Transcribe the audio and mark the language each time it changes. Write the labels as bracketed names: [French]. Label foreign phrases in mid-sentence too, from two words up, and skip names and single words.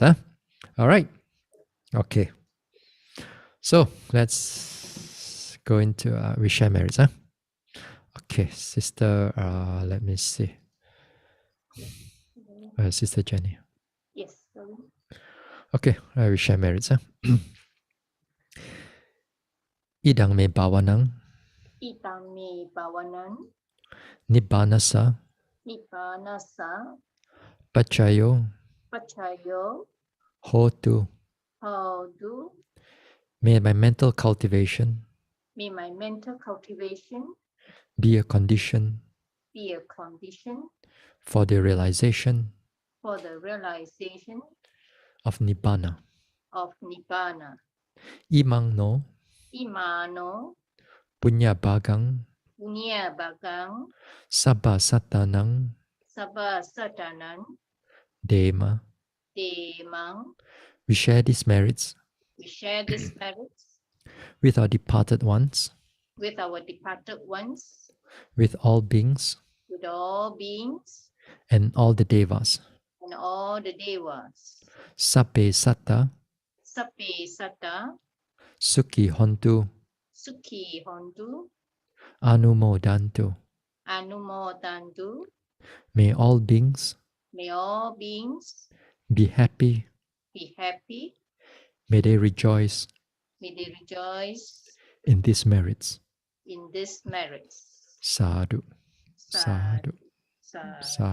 [English] All right. Okay. So let's go into we share merits. Okay, sister. Let me see. Sister Jenny. Yes. Sorry. Okay, we share merits. [Pali] Idang me bawanang Itang me bawanan, nibbanasa nibbanasa, pachayo pachayo, hotu. hodu. [English] May my mental cultivation May my mental cultivation be a condition be a condition for the realization for the realization of nibbana. of Nibbana. [Pali] Imang no Imano, punya bagang punya bagang, sabba satanang sabba satanan, dema. demang. [English] We share these merits We share these merits with our departed ones, with our departed ones, with all beings, with all beings, and all the devas. and all the devas. [Pali] Sabbe satta Sape sata, sukhi hontu sukhi hontu, anumodantu. anumodantu. [English] May all beings May all beings be happy. be happy. May they rejoice May they rejoice in these merits. in these merits. [Pali] Sadhu. Sadhu. Sadhu, sadhu,